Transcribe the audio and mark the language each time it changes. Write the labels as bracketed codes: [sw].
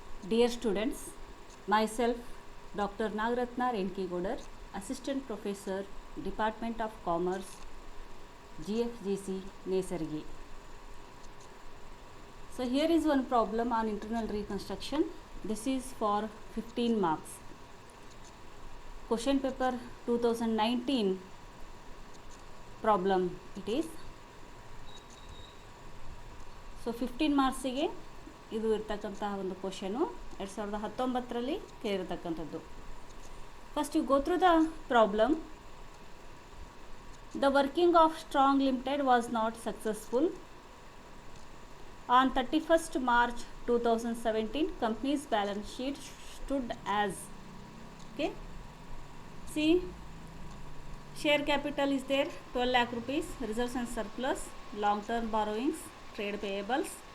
[en] Dear students, myself Dr. Nagaratna Renkigodar, Assistant Professor, Department of Commerce, GFGC, Nesargi. So here is one problem on internal reconstruction. This is for 15 marks. Question paper 2019 problem it is. [kn] So 15 ಮಾರ್ಕ್ಸಿಗೆ ಇದು ಇರ್ತಕ್ಕಂತಹ ಒಂದು question 2019ರಲ್ಲಿ ಕೇಳಿರ್ತಕ್ಕಂಥದ್ದು. [en] First you go through the problem. The working of Strong Limited was not successful. On 31st March 2017, company's balance sheet stood as, okay, see, share capital is there 12 lakh rupees, reserves and surplus, long term borrowings, trade payables.